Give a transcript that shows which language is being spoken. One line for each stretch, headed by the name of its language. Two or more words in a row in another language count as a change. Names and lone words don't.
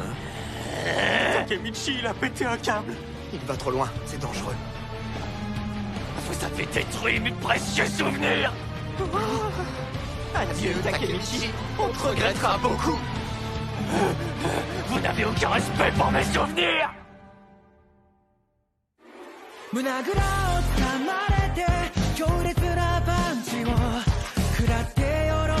French: Takemichi, il a pété un câble. Il va trop loin, c'est dangereux. Vous avez détruit mes précieux souvenirs! Adieu, Takemichi. On te regrettera beaucoup. Vous n'avez aucun respect pour mes souvenirs!
Japanese: 胸ぐらを掴まれて強烈なパンチを食らってよろ